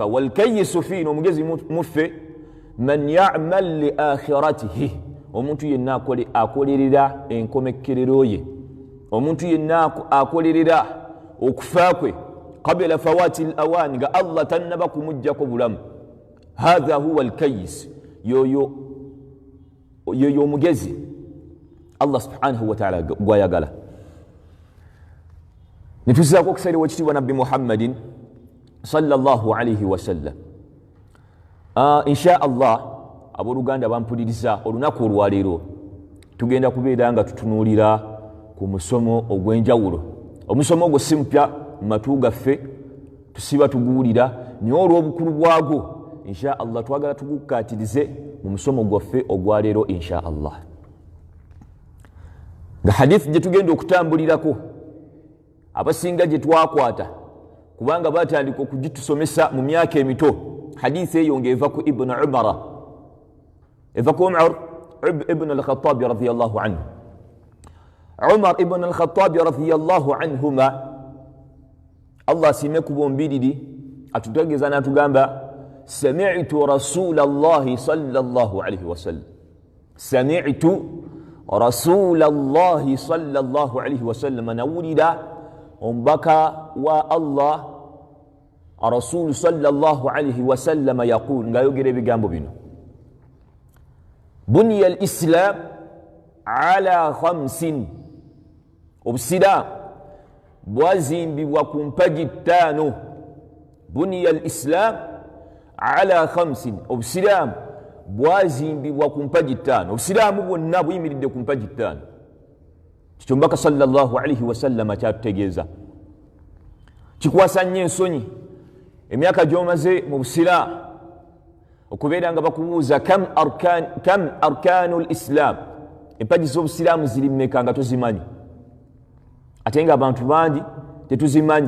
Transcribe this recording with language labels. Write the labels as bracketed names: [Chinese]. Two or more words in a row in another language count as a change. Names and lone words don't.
[Arabic] والكيس فينا, [Ganda] omugezi muffe [Arabic] من يعمل لآخرته, [Ganda] omuntu yenna akolerera enkomekkerero ye, omuntu yenna akolerera okufa kwe [Arabic] قبل فوات الأوان, [Ganda] nga Allah tannaba kumujjako bulamu. [Arabic] هذا هو الكيس, [Ganda] yoyo omugezi Allah [Arabic] سبحانه وتعالى [Ganda] gwayagala. nituzizaako okusaira wekitiibwa nabbi Muhammadin [Arabic] صلى الله عليه وسلم. إن شاء الله [Ganda] abooluganda bampuliriza, olunaku olwaleero tugenda kubeera nga tutunuulira ku musomo ogw'enjawulo. omusomo ogwo si mpya mu matu gaffe, tusiba tuguwulira, naye olw'obukulu bwagwo [Arabic] إن شاء الله [Ganda] twagala tugukaatirize mu musomo gwaffe ogwaleero [Arabic] إن شاء الله. [Ganda] nga hadithi gye tugenda okutambulirako abasinga gye twakwata, kubanga batandika okugitusomesa mu myaka emito. hadithi eyo ng'eva ku Ibn Umar, eva ku Umar ibn al-Khattab [Arabic] رضي الله عنه. [Ganda] Umar ibn al-Khattab [Arabic] رضي الله عنهما [Ganda] Allah sime kubombiriri atutegeza natugamba [Arabic] سمعت رسول الله صلى الله عليه وسلم, سمعت رسول الله صلى الله عليه وسلم, [Ganda] nawulira ombaka wa Allah [Arabic] رسول صلى الله عليه وسلم يقول, [Ganda] nga yogera ebigambo bino: [Arabic] بني الإسلام على خمس, [Ganda] obusiraamu bwazimbibwa ku mpaji ttaano. [Arabic] بني الإسلام على خمس, [Ganda] obusiraamu bwazimbibwa ku mpaji ttaano. obusiraamu bwonna buyimiridde ku mpaji ttaano. kikyo mbaka [Arabic] صلى الله عليه وسلم [Ganda] kyatutegeeza. kikwasa nnyo ensonyi emyaka gy'omaze mu busiraamu okubeera nga bakubuuza [Arabic] كم أركان الإسلام, [Ganda] empaji z'obusiraamu ziri mmeka nga tozimanyi, ate nga abantu bangi tetuzimanyi.